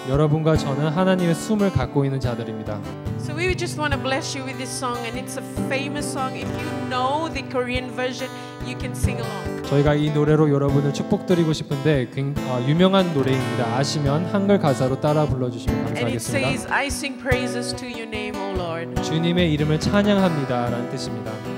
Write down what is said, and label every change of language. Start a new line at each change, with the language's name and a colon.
Korean: 여러분과 저는 하나님의 숨을 갖고 있는 자들입니다.
English: So we just want to bless you with this song, and it's a famous song. If you know the Korean version, you can sing along.
Korean: 저희가 이 노래로 여러분을 축복드리고 싶은데 유명한 노래입니다. 아시면 한글 가사로 따라 불러주시면
English: And it
Korean: 감사하겠습니다.
English: says, I sing praises to your name, O Lord.
Korean: 주님의 이름을 찬양합니다 라는 뜻입니다.